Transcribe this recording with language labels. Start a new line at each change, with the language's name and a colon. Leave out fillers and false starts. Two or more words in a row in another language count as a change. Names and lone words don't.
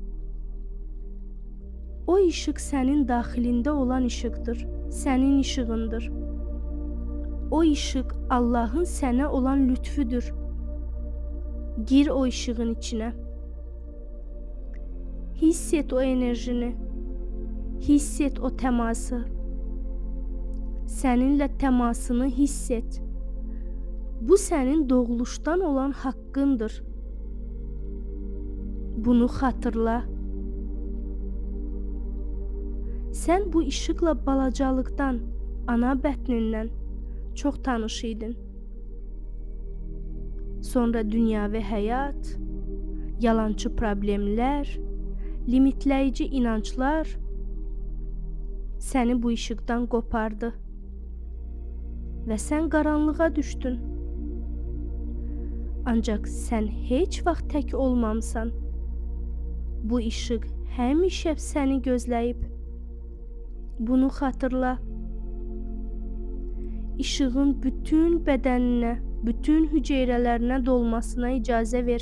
Azerbaijani: O işıq sənin daxilində olan işıqdır, sənin işığındır. O işıq Allahın sənə olan lütfüdür. Gir o işığın içinə. Hiss et o enerjini. Hiss et o teması.
Turkish: Seninle temasını hiss et. Bu senin doğuluştan olan hakkındır. Bunu hatırla. Sen bu ışıkla
Azerbaijani: balacalıktan, ana bətnindən çox tanış idin.
Turkish: Sonra dünya ve hayat, yalancı problemler, limitleyici inançlar seni bu ışıktan qopardı ve sen qaranlığa düşdün.
Azerbaijani: Ancak sen heç vaxt tək olmamısan. Bu ışık həmişə səni gözləyib.
Turkish: Bunu hatırla.
Azerbaijani: Işığın bütün bədəninə, bütün hüceyrələrinə dolmasına icazə ver.